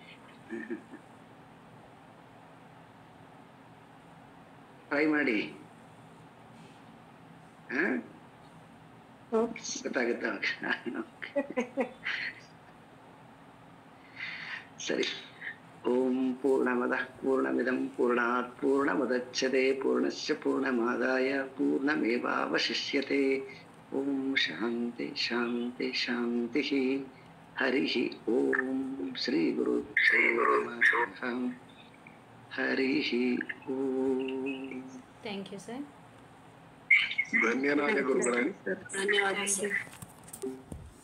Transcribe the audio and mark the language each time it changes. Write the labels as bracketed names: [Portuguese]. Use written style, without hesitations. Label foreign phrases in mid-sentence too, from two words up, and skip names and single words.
[Kannada] ಟ್ರೈ ಮಾಡಿ, ಗೊತ್ತಾಗುತ್ತೆ. ಸರಿ. [Sanskrit] ಓಂ ಪೂರ್ಣಮದ ಪೂರ್ಣಮಿದಂ ಪೂರ್ಣಾತ್ ಪೂರ್ಣಮುದಚ್ಯತೆ ಪೂರ್ಣಸ್ಯ ಪೂರ್ಣಮಾದಾಯ ಪೂರ್ಣಮೇವಾವಶಿಷ್ಯತೆ. ಓಂ ಶಾಂತಿ ಶಾಂತಿ ಶಾಂತಿ. ಹರಿ ಓಂ ಶ್ರೀ ಗುರು ಹರಿ ಓಂ. [English] Thank you sir. [Kannada] ಧನ್ಯವಾದ ಗುರುಗಳೇ. ಧನ್ಯವಾದ ಸರ್.